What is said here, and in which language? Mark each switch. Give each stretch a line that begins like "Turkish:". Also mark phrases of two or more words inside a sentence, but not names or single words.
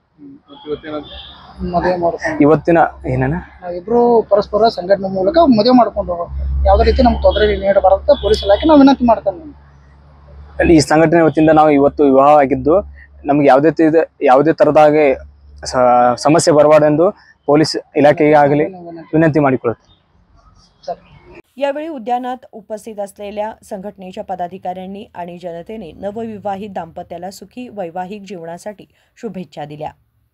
Kannada: ಇವತ್ತಿನ ಏನೇನ ಇಬ್ರು ಪರಸ್ಪರ ಸಂಘಟನೆ ಮೂಲಕ ಮದುವೆ ಮಾಡ್ಕೊಂಡು ಯಾವುದೇ ರೀತಿ ನಮ್ಗೆ ತೊಂದರೆ ನೀಡಬಾರದು ಪೊಲೀಸ್ ಇಲಾಖೆ ನಾವು ವಿನಂತಿ ಮಾಡ್ತಾನೆ. ಈ ಸಂಘಟನೆ ವತಿಯಿಂದ ನಾವು ಇವತ್ತು ವಿವಾಹ ಆಗಿದ್ದು ನಮ್ಗೆ ಯಾವುದೇ ತರದಾಗಿ ಸಮಸ್ಯೆ ಬರಬಾರದೆಂದು ಪೊಲೀಸ್ ಇಲಾಖೆಗೆ ಆಗಲಿ ವಿನಂತಿ ಮಾಡಿಕೊಳ್ಳುತ್ತೇನೆ.
Marathi: यावेळी उद्यानात उपस्थित असलेल्या संघटनेच्या पदाधिकाऱ्यांनी आणि जनतेने नवविवाहित दाम्पत्याला सुखी वैवाहिक जीवनासाठी शुभेच्छा दिल्या.